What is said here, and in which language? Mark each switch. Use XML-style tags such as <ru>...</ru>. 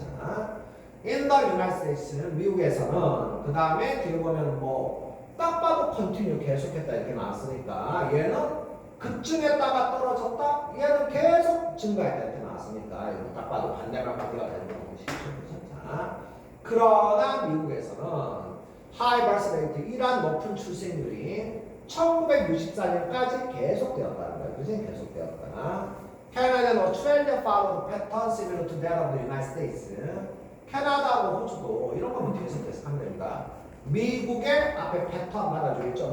<ko>자,</ko> <en>in the United States,</en> <ko>미국에서는 그 다음에 뒤에 보면 딱 봐도 컨티뉴 계속했다 이렇게 나왔으니까 얘는 급증했다가 떨어졌다. 얘는 계속 증가했다 이렇게 나왔으니까 이거 딱 봐도 반대말 관계가 되는 것이죠. 자, 그러나 미국에서는 하이 버스 레이트 이러한 높은 출생률이 1964년까지 계속되었다는 거예요. 그지? 계속되었다.</ko> <en>Canada and Australia followed pattern similar to that of the United States.</en> <ko>캐나다하고 호주도 이런 거는 계속 해석하면 됩니다. 미국의 앞에 패턴 받아주겠죠.</ko>